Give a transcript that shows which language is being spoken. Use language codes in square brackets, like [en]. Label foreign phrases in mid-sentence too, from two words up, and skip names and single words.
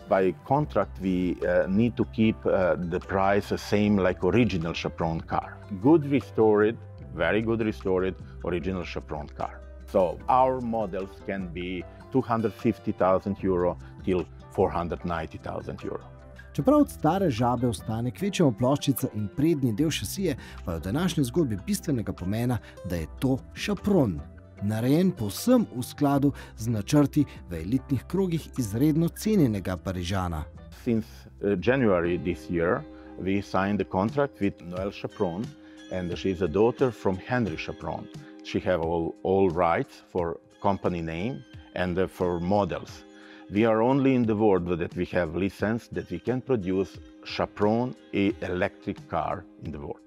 [en] By contract, we need to keep the price the same like original Chaperon car. Good restored, very good restored original Chaperon car. So our models can be 250,000 euro till 490,000 euro. [sl] Čeprav od stare žabe ostane kvečjemu ploščica in prednji del šasije, pa je v današnji zgodbi bistvenega pomena, da je to Chaperon. Narejen povsem v skladu z načrti v elitnih krogih izredno cenjenega Parižana. [en] Since January this year, we signed a contract with Noël Chaperon, and she is a daughter from Henry Chaperon. She have all rights for company name and for models. We are only in the world that we have license that we can produce Chaperon electric car in the world.